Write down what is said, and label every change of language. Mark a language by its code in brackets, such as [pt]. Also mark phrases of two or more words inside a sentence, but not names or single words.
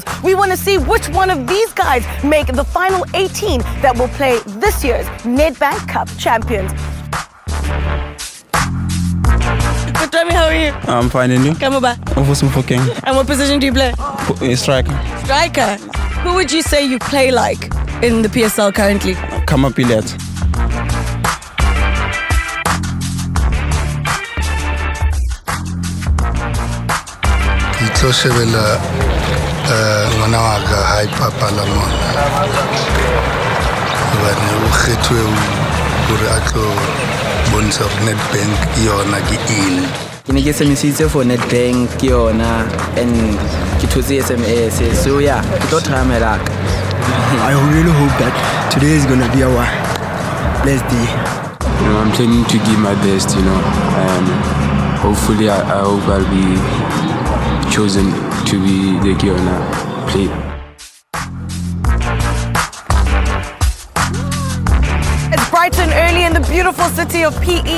[en] We want to see which one of these guys make the final 18 that will play this year's Nedbank Cup champions. Good, Tommy, how are you? I'm fine, and you? Come back. And what position do you play? Striker. Striker. Who would you say you play like in the PSL currently? Come up, Pilet. [st] Tlo shebela ngwana wa ka ha ipapala mona hobane o kgethwe hore a tlo bontsha hore Nedbank yona ke eng. Ke ne ke semisitse for Nedbank ke yona and ke thotse SMS, [en] so yeah, [st] ke tlo [en] try my luck. I really hope that today is gonna be our best day. I'm planning to give my best, and hopefully I hope I'll be chosen to be the Yona player. It's bright and early in the beautiful city of PE.